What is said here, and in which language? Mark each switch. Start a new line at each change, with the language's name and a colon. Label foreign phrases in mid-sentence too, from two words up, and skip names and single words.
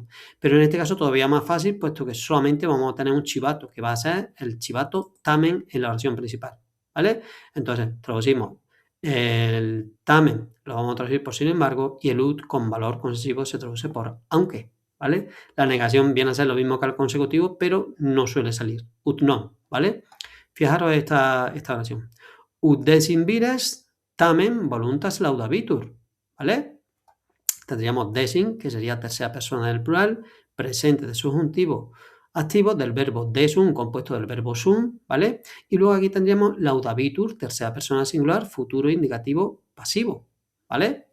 Spanish: Pero en este caso todavía más fácil, puesto que solamente vamos a tener un chivato, que va a ser el chivato tamen en la oración principal, ¿vale? Entonces, traducimos el tamen, lo vamos a traducir por sin embargo, y el ut con valor concesivo se traduce por aunque, ¿vale? La negación viene a ser lo mismo que el consecutivo, pero no suele salir,
Latin: ut non,
Spanish: ¿vale? Fijaros esta oración.
Latin: Ut decim vires tamen voluntas laudabitur,
Spanish: ¿vale? Tendríamos decim, que sería tercera persona del plural, presente de subjuntivo activo del verbo desum, compuesto del verbo sum, ¿vale? Y luego aquí tendríamos laudabitur, tercera persona singular, futuro indicativo pasivo, ¿vale?